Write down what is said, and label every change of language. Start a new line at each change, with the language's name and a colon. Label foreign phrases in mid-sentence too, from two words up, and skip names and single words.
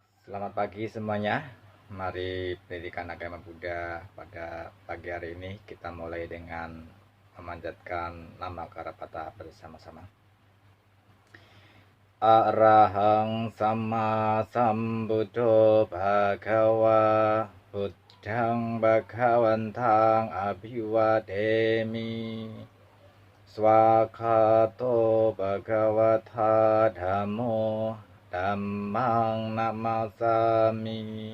Indonesian: Selamat pagi semuanya. Mari pendidikan agama Buddha pada pagi hari ini kita mulai dengan memanjatkan nama Karapata bersama-sama.
Pali: Arahang Sama Sambuddho Bhagawa Buddhang Bhagawantang Abhiwademi Swakato Bhagavata Dhammo Dhammang Namasami